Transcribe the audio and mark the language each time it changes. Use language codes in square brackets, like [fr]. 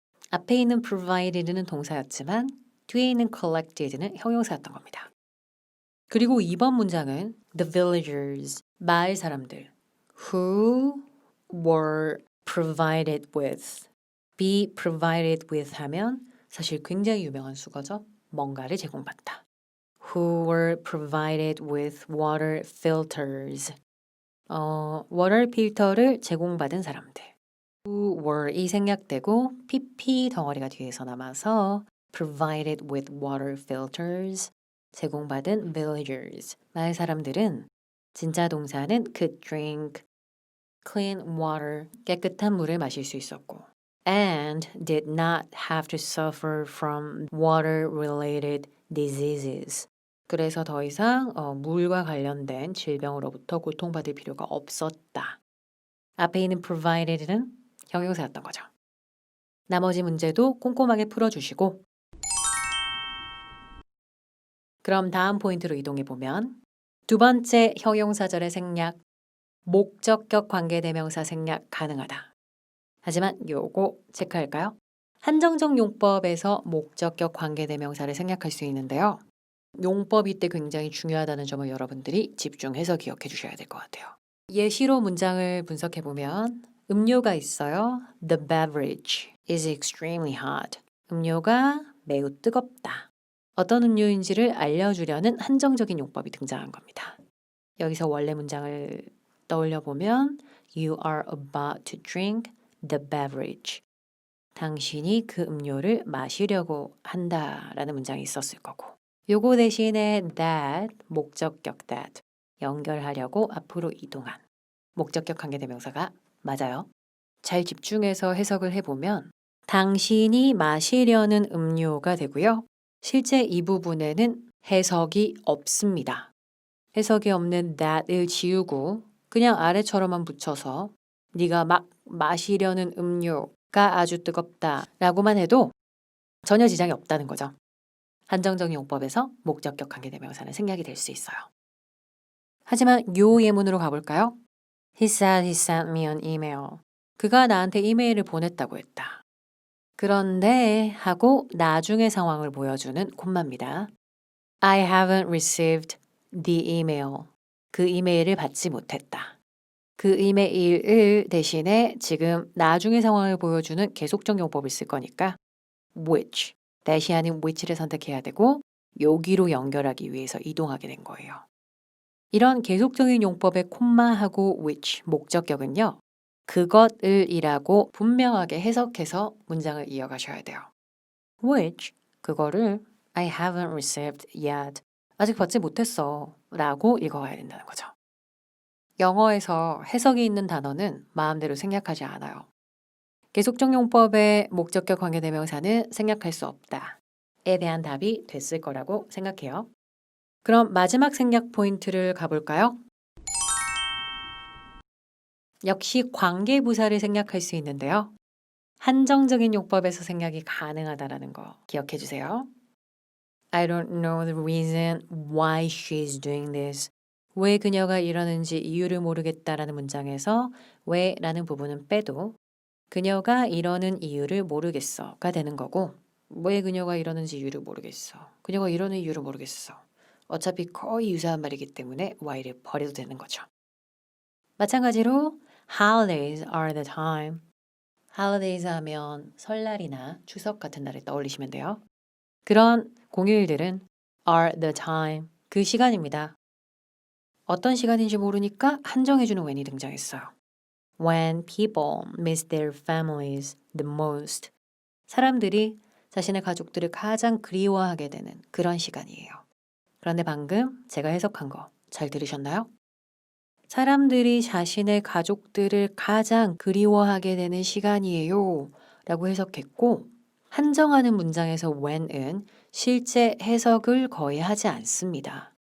[ko] 앞에 있는 provided는 동사였지만 뒤에 있는 collected는 형용사였던 겁니다. 그리고 2번 문장은 [en] the villagers, [ko] 마을 사람들 [en] who were provided with [ko] be provided with 하면 사실 굉장히 유명한 수거죠. 뭔가를 제공받다. [en] who were provided with water filters water [ko] 필터를 제공받은 사람들 [en] who were이 [ko] 생략되고 pp 덩어리가 뒤에서 남아서 [en] provided with water filters 제공받은 villagers [ko] 마을 사람들은 진짜 동사는 [en] could drink [ko] clean water 깨끗한 물을 마실 수 있었고 [en] and did not have to suffer from water related diseases [ko] 그래서 더 이상 물과 관련된 질병으로부터 고통받을 필요가 없었다. 앞에 있는 provided는 형용사였던 거죠. 나머지 문제도 꼼꼼하게 풀어주시고 그럼 다음 포인트로 이동해보면 두 번째 형용사절의 생략, 목적격 관계대명사 생략 가능하다. 하지만 요거 체크할까요? 한정적 용법에서 목적격 관계대명사를 생략할 수 있는데요. 용법이 때 굉장히 중요하다는 점을 여러분들이 집중해서 기억해 주셔야 될 것 같아요. 예시로 문장을 분석해 보면 음료가 있어요. [en] The beverage is extremely hot. [ko] 음료가 매우 뜨겁다. 어떤 음료인지를 알려주려는 한정적인 용법이 등장한 겁니다. 여기서 원래 문장을 떠올려 보면 [en] You are about to drink the beverage. [ko] 당신이 그 음료를 마시려고 한다라는 문장이 있었을 거고 요거 대신에 that, 목적격 that 연결하려고 앞으로 이동한 목적격 관계대명사가 맞아요. 잘 집중해서 해석을 해보면 당신이 마시려는 음료가 되고요. 실제 이 부분에는 해석이 없습니다. 해석이 없는 that을 지우고 그냥 아래처럼만 붙여서 네가 막 마시려는 음료가 아주 뜨겁다 라고만 해도 전혀 지장이 없다는 거죠. 한정적 용법에서 목적격 관계대명사는 생략이 될 수 있어요. 하지만 요 예문으로 가볼까요? [en] He said he sent me an email. [ko] 그가 나한테 이메일을 보냈다고 했다. 그런데 하고 나중의 상황을 보여주는 콤마입니다. [en] I haven't received the email. [ko] 그 이메일을 받지 못했다. 그 이메일을 대신에 지금 나중의 상황을 보여주는 계속적 용법을 쓸 거니까 which 대시 아닌 which를 선택해야 되고 여기로 연결하기 위해서 이동하게 된 거예요. 이런 계속적인 용법의 콤마하고 which, 목적격은요. 그것을 이라고 분명하게 해석해서 문장을 이어가셔야 돼요. [en] which, 그거를 I haven't received yet. [ko] 아직 받지 못했어 라고 읽어가야 된다는 거죠. 영어에서 해석이 있는 단어는 마음대로 생략하지 않아요. 계속적 용법의 목적격 관계대명사는 생략할 수 없다에 대한 답이 됐을 거라고 생각해요. 그럼 마지막 생략 포인트를 가볼까요? 역시 관계부사를 생략할 수 있는데요. 한정적인 용법에서 생략이 가능하다는 거 기억해 주세요. [en] I don't know the reason why she's doing this. [ko] 왜 그녀가 이러는지 이유를 모르겠다라는 문장에서 왜 라는 부분은 빼도 그녀가 이러는 이유를 모르겠어가 되는 거고 왜 그녀가 이러는지 이유를 모르겠어. 그녀가 이러는 이유를 모르겠어. 어차피 거의 유사한 말이기 때문에 why를 버려도 되는 거죠. [en] 마찬가지로 holidays are the time. [ko] holidays 하면 설날이나 추석 같은 날을 떠올리시면 돼요. 그런 공휴일들은 [en] are the time. [ko] 그 시간입니다. 어떤 시간인지 모르니까 한정해주는 when이 등장했어요. [en] When people miss their families the most. [ko] 사람들이 자신의 가족들을 가장 그리워하게 되는 그런 시간이에요. 그런데 방금 제가 해석한 거 잘 들으셨나요? 사람들이 자신의 가족들을 가장 그리워하게 되는 시간이에요 라고 해석했고 한정하는 문장에서 when은 실제 해석을 거의 하지 않습니다.